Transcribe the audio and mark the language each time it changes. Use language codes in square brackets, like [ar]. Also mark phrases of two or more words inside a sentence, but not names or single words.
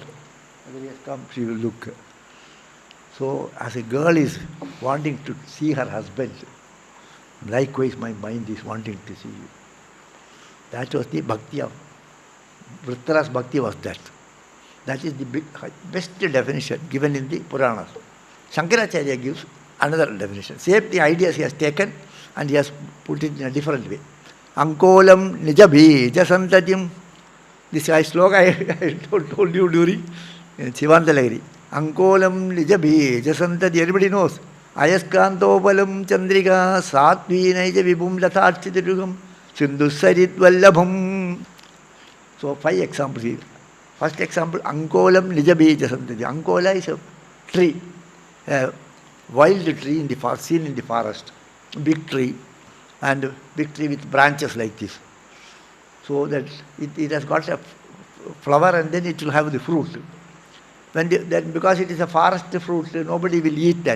[en] Whether he has come, she will look. So as a girl is wanting to see her husband, likewise my mind is wanting to see you. That was the bhakti of Vritra's bhakti was that. That is the best definition given in the Puranas. Shankaracharya gives another definition. Same the ideas he has taken and he has put it in a different way. [sa] Ankolam nijabhi jasantatim. [en] This sloka I told you during Chivandalagiri. [sa] Ankolam nijabhi jasantati. [en] Everybody knows. [sa] Ayaskantopalam chandrika satvi naija vibhum latharchitirugam sindhusarit vallabham. [en] So 5 examples here. First example, [sa] Ankolam nijabhi jasantati. [en] Ankola is a tree, a wild tree seen in the forest. Big tree, and big tree with branches like this. So that it has got a flower and then it will have the fruit. Then because it is a forest fruit, nobody will eat that.